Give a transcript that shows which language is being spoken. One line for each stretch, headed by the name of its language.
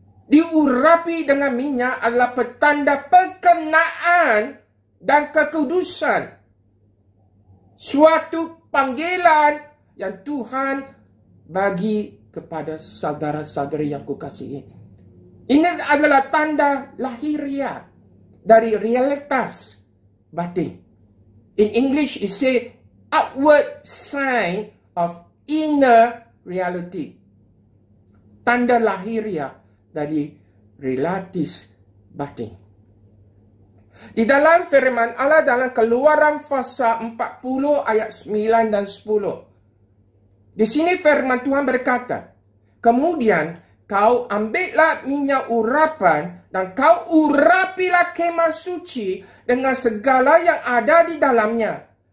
Indonesian: Diurapi dengan minyak adalah petanda perkenaan dan kekudusan. Suatu panggilan yang Tuhan bagi kepada saudara-saudari yang kukasihi. Ini adalah tanda lahiriah dari realitas batin.
English: In English, it say outward sign of inner reality.
Indonesian: Tanda lahiriah dari realitas batin. Di dalam firman Allah dalam Keluaran pasal 40 ayat 9 dan 10. Di sini firman Tuhan berkata, kemudian kau ambillah minyak urapan dan kau urapilah kemah suci dengan segala yang ada di dalamnya.